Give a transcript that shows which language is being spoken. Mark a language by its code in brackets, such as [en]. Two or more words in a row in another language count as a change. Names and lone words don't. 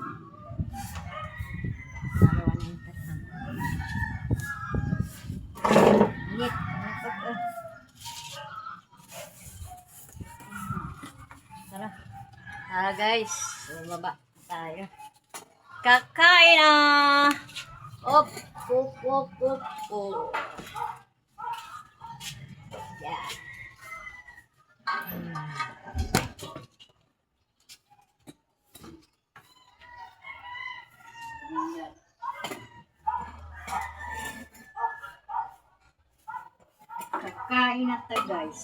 [tl] Dalawa na yung tatang. Init. Tara. Tara guys. Bumaba tayo. Kakain na. Op. Op. Op. Op. Op. [en] Yeah. [tl] Kakain na tayo guys.